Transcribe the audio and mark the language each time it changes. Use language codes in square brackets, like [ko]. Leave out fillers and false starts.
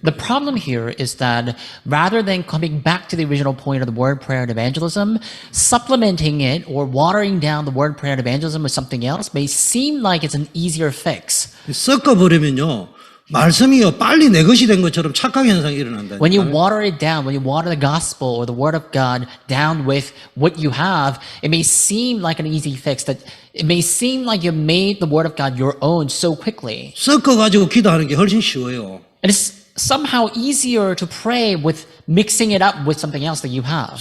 [en] The problem here is that rather than coming back to the original point of the word, prayer, and evangelism, supplementing it or watering down the word, prayer, and evangelism with something else may seem like it's an easier fix. [ko] 섞어버리면요. 말씀이요 빨리 내 것이 된 것처럼 착각 현상이 일어난다. [en] When you water it down, when you water the gospel or the word of God down with what you have, it may seem like an easy fix, that it may seem like you made the word of God your own so quickly. [ko] 섞어 가지고 기도하는 게 훨씬 쉬워요. [en] And it's somehow easier to pray with mixing it up with something else that you have.